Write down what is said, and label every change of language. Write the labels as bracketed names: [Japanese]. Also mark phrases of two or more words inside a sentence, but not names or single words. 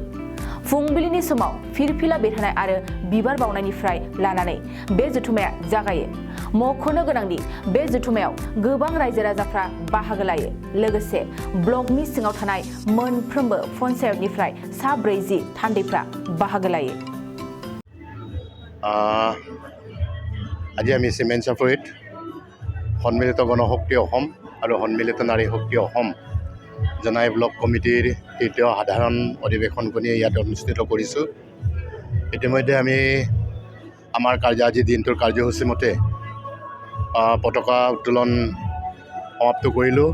[Bodo] फुंबिलिनि समाव फिरफिला बेरहोनाय आरो बिबार बावनायनिफ्राय लानानै बे जथुमाया जागायो। मख'नो गोनांदि बे जथुमायाव गोबां रायजो राजाफ्रा बाहागो लायो। लोगोसे ब्लकनि सिङाव थानाय मोनफ्रोमबो पन्चायतनिफ्राय 40 थान्दैफ्रा बाहागो लायो। [Assamese] আজি আমি চিমেণ্ট চাপৰিত সন্মিলিত গণশক্তি অসম আৰু সন্মিলিত নাৰী শক্তি অসম জনাই ব্লক কমিটিৰ তৃতীয় সাধাৰণ অধিৱেশনখনি ইয়াত অনুষ্ঠিত কৰিছোঁ। ইতিমধ্যে আমি আমাৰ আজি দিনটোৰ কাৰ্যসূচী মতে পতাকা উত্তোলন সমাপ্ত কৰিলোঁ।